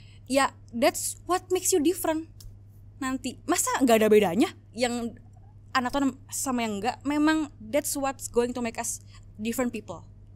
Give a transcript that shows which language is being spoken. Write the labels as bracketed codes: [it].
[en] Ya, that's what makes you different. [id] Nanti, masa gak ada bedanya yang anak Tuhan sama yang enggak? Memang [en] that's what's going to make us different people.